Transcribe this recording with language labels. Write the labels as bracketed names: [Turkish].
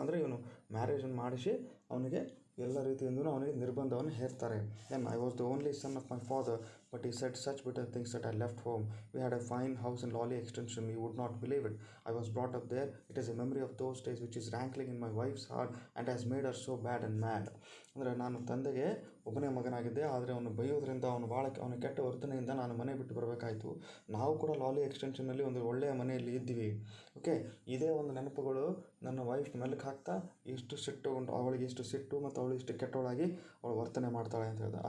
[Kannada] ಅಂದರೆ ಇವನು ಮ್ಯಾರೇಜನ್ನು ಮಾಡಿಸಿ ಅವನಿಗೆ ಎಲ್ಲ ರೀತಿಯಿಂದಲೂ ಅವನಿಗೆ ನಿರ್ಬಂಧವನ್ನು ಹೇರ್ತಾರೆ. [English] Then I was the only son of my father, but he said such bitter things that I left home. We had a fine house in Lawley Extension. You would not believe it. I was brought up there. It is a memory of those days which is rankling in my wife's heart and has made her so bad and mad. [Kannada] ಅಂದರೆ ನಾನು ತಂದೆಗೆ ಒಬ್ಬನೇ ಮಗನಾಗಿದ್ದೆ. ಆದರೆ ಅವನು ಬೈಯೋದ್ರಿಂದ ಅವನ ಕೆಟ್ಟ ವರ್ತನೆಯಿಂದ ನಾನು ಮನೆ ಬಿಟ್ಟು ಬರಬೇಕಾಯಿತು. ನಾವು ಕೂಡ ಲಾಲಿ ಎಕ್ಸ್ಟೆನ್ಷನ್ನಲ್ಲಿ ಒಂದು ಒಳ್ಳೆಯ ಮನೆಯಲ್ಲಿ ಇದ್ದೀವಿ. ಓಕೆ, ಇದೇ ಒಂದು ನೆನಪುಗಳು ನನ್ನ ವೈಫ್ ಮೆಲುಕು ಹಾಕ್ತಾ ಅವಳಿಗೆ ಇಷ್ಟು ಸಿಟ್ಟು ಮತ್ತು ಅವಳು ಇಷ್ಟು ಕೆಟ್ಟವಳಾಗಿ ಅವಳು ವರ್ತನೆ ಮಾಡ್ತಾಳೆ ಅಂತ ಹೇಳಿದೆ.